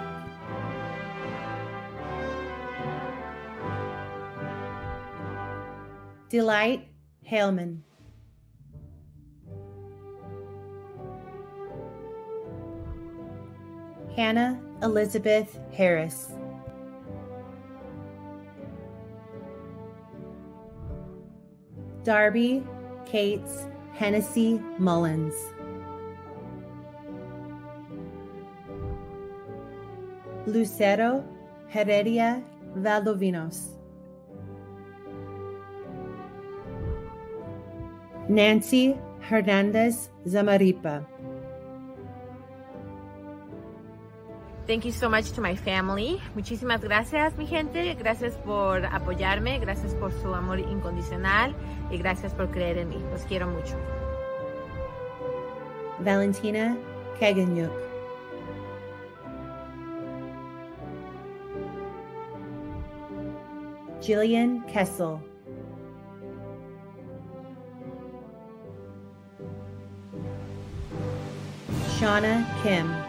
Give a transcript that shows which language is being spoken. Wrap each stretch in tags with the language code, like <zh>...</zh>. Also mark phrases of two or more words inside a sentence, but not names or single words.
<en>Delight Haleman. Hannah Elizabeth Harris. Darby Cates Hennessy Mullins. Lucero Heredia Valdovinos. Nancy Hernandez Zamaripa. Thank you so much to my family.</en> <es>Muchísimas gracias, mi gente. Gracias por apoyarme, gracias por su amor incondicional y gracias por creer en mí. Los quiero mucho.</es> <en>Valentina Kaganyuk. Jillian Kessel. Shauna Kim.</en>